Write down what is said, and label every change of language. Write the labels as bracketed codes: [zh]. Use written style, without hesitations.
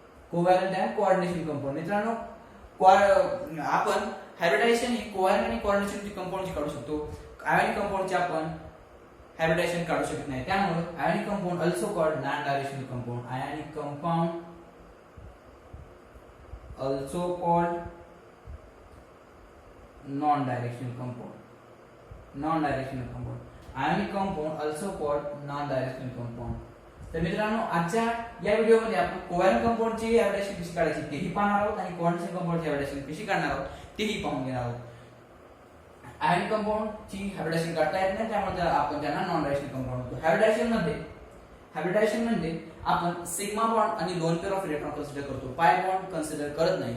[mr] Covalent and coordination compound. मित्रांनो, आपण hybridisation ही covalent आणि कोऑर्डिनेशन कंपाऊंडची काढू शकतो. आयोनिक कंपाऊंडची आपण हायब्रिडायजेशन काढू शकत नाही. [en] त्यामुळे ionic compound also called non directional compound. Ionic compound also called non-directional compound. Ionic compound also called non-directional compound. [mr] तर मित्रांनो, आजच्या या व्हिडिओमध्ये आपण कोव्हॅलेंट कंपाऊंडची हायब्रिडायजेशन कशी काढायची तेही पाहणार आहोत आणि कोऑर्डिनेशन कंपाऊंडची हायब्रिडायजेशन कशी काढणार आहोत तेही पाहून घेणार आहोत. आयोनिक कंपाऊंडची हायब्रिडायजेशन काढता येत नाही, त्यामुळे आपण त्यांना नॉन डायरेक्शनल कंपाऊंड म्हणतो. हायब्रिडायजेशन म्हणजे आपण सिग्मा बॉन्ड आणि lone pair of electron consider करतो, पाय बॉन्ड कन्सिडर करत नाही.